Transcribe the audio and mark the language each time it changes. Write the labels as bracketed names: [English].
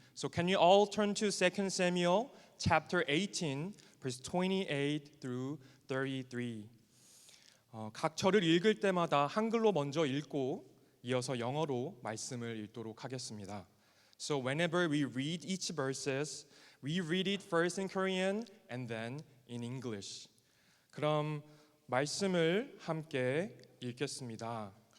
[English] So can you all turn to 2 Samuel chapter 18, verse 28 through 33. [Korean] 각 절을 읽을 때마다 한글로 먼저 읽고 이어서 영어로 말씀을 읽도록 하겠습니다. [English] So whenever we read each verses, we read it first in Korean and then in English. [Korean] 그럼 말씀을 함께 읽겠습니다.